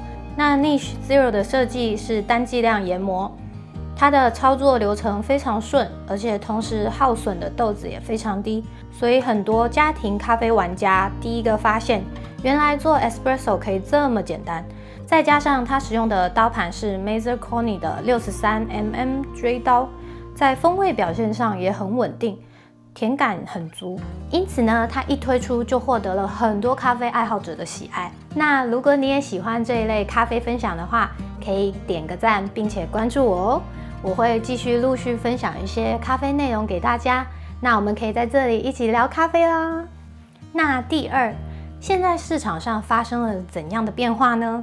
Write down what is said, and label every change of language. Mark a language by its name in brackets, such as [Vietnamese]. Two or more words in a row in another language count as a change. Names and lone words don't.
[Chinese] 那 Niche Zero 的設計是單劑量研磨，它的操作流程非常順，而且同時耗損的豆子也非常低，所以很多家庭咖啡玩家第一個發現，原來做 Espresso 可以這麼簡單。再加上它使用的刀盤是 Mazer-Koni 的63mm 錐刀，在風味表現上也很穩定，甜感很足，因此呢，它一推出就獲得了很多咖啡愛好者的喜愛。那如果你也喜歡這一類咖啡分享的話，可以點個讚，並且關注我哦。我會繼續陸續分享一些咖啡內容給大家。那我們可以在這裡一起聊咖啡啦。那第二，現在市場上發生了怎樣的變化呢？